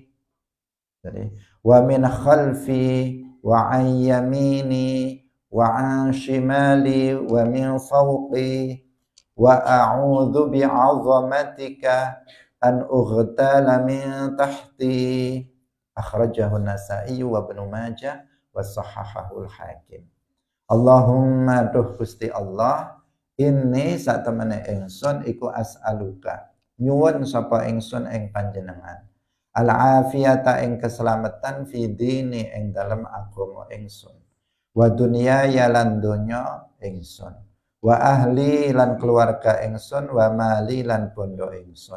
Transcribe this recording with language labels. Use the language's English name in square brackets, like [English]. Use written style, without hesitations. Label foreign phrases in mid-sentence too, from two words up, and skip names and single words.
[Arabic] Jadi ومن خلفي وعن يميني وعن شمالي ومن فوقي وأعوذ بعظمتك أن أغتال من تحتي. أخرجه النسائي وابن ماجه وصححه الحاكم. [Javanese] Allahumma duh Gusti Allah, ini sak temene ingsun iku as'aluka nyuwun sapa ingsun ing panjenengan al-afiyata ing keselamatan [Arabic] في ديني [Javanese] ing dalem agama ingsun [Arabic] ودنياي [Javanese] lan donya ingsun [Arabic] وأهلي [Javanese] lan keluarga ingsun [Arabic] ومالي [Javanese] lan bondo ingsun.